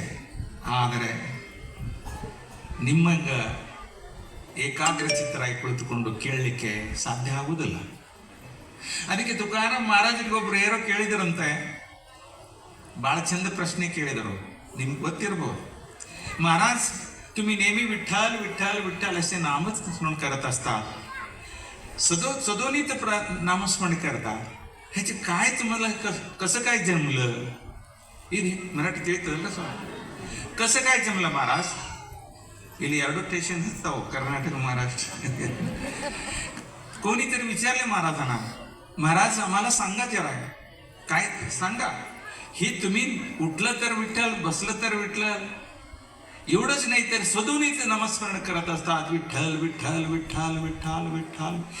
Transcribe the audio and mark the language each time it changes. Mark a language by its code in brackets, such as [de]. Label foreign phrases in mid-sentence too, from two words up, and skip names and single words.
[kn] ಆದರೆ ನಿಮ್ಮಂಗ ಏಕಾಗ್ರ ಚಿತ್ತರಾಗಿ ಕುಳಿತುಕೊಂಡು ಕೇಳಲಿಕ್ಕೆ ಸಾಧ್ಯ ಆಗುವುದಿಲ್ಲ. ಅದಕ್ಕೆ ತುಕಾರಾಮ್ ಮಹಾರಾಜರಿಗೊಬ್ರು ಯಾರೋ ಕೇಳಿದರಂತೆ, ಬಹಳ ಚಂದ ಪ್ರಶ್ನೆ ಕೇಳಿದರು, ನಿಮ್ಗೆ ಗೊತ್ತಿರ್ಬೋದು. [mr] महाराज तुम्ही नेहमी विठ्ठल विठ्ठल विठ्ठल असे नामच स्मरण करत असता, सदोनीत नामस्मरण करता, ह्याचे काय तुम्हाला कसं काय जमलं? [kn] ಇದು ಮರಾಠಿ ತಿಳಿತದಲ್ಲ ಸರ್, [mr] कसं काय जमलं महाराज? [kn] ಇಲ್ಲಿ 2 ಸ್ಟೇಷನ್ ಇರ್ತಾವ, [mr] कर्नाटक महाराष्ट्र. कोणीतरी विचारले महाराजांना, महाराज आम्हाला सांगा जरा, काय सांगा. ही तुम्ही उठलं तर विठ्ठल, बसलं तर विठ्ठल, एवढंच नाही तर सदोनीत नामस्मरण करत असतात, विठ्ठल विठ्ठल विठ्ठल विठ्ठल विठ्ठल.